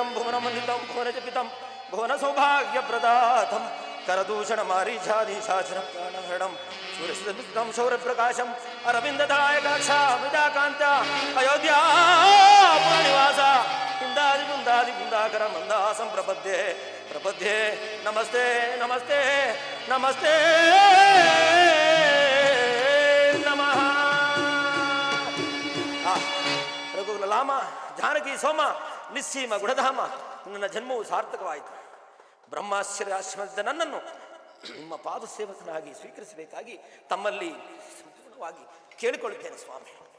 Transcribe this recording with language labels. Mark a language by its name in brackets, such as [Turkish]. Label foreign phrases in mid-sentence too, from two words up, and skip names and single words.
[Sanskrit] ಭುವನಮಂಡಿತಂ ಭುವನಜಪಿತಂ ಭುವನ ಸೌಭಾಗ್ಯ ಪ್ರದಾತಂ ಕರದೂಷಣ ಮಾರೀಚಾದೀಶಾಚನ ಪ್ರಾಣಹರಣಂ ಸೂರ್ಯಸ್ಮಿತಂ ಶೌರ್ಯ ಪ್ರಕಾಶಂ ಅರವಿಂದದಾಯಕಾಕ್ಷ ವಿದಾಕಾಂತ ಅಯೋಧ್ಯಾ ನಿವಾಸ ಕುಂದಾದಿ ಕುಂದಾದಿ ಕುಂದಾಕರ ಮಂದಾಸಂ ಪ್ರಪದ್ಯೆ ಪ್ರಪದ್ಯೆ ನಮಸ್ತೆ ನಮಸ್ತೆ ನಮಸ್ತೆ ನಮಃ ರಘುಲಾಮ ಜಾನಕಿ ಸೋಮ ನಿಸ್ಸೀಮ ಗುಣಧಾಮ [Kannada] ನನ್ನ ಜನ್ಮವು ಸಾರ್ಥಕವಾಯಿತು. ಬ್ರಹ್ಮಾಶ್ಚರ್ಯಾಶ್ರಮದ ನನ್ನನ್ನು ನಿಮ್ಮ ಪಾದ ಸೇವಕನಾಗಿ ಸ್ವೀಕರಿಸಬೇಕಾಗಿ ತಮ್ಮಲ್ಲಿ ಸಂಪೂರ್ಣವಾಗಿ ಕೇಳಿಕೊಳ್ಳುತ್ತೇನೆ ಸ್ವಾಮಿ.